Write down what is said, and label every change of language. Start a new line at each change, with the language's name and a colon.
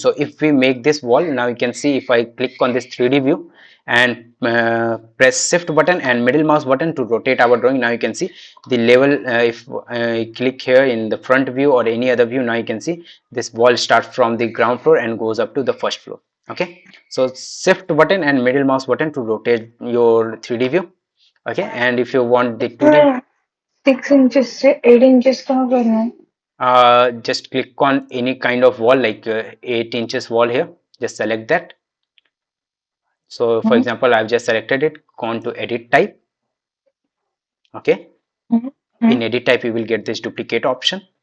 English: So if we make this wall, now you can see if I click on this 3D view and press shift button and middle mouse button to rotate our drawing, now you can see the level. If I click here in the front view or any other view, now you can see this wall starts from the ground floor and goes up to the first floor. Okay, so shift button and middle mouse button to rotate your 3D view. Okay, and if you want the 2D,
Hindi: इसमें 6 inches से 8 inches कहाँ करना है?
English: just click on any kind of wall like 8 inches wall here, just select that. So for example, I've just selected it, gone to edit type. Okay, in edit type you will get this duplicate option.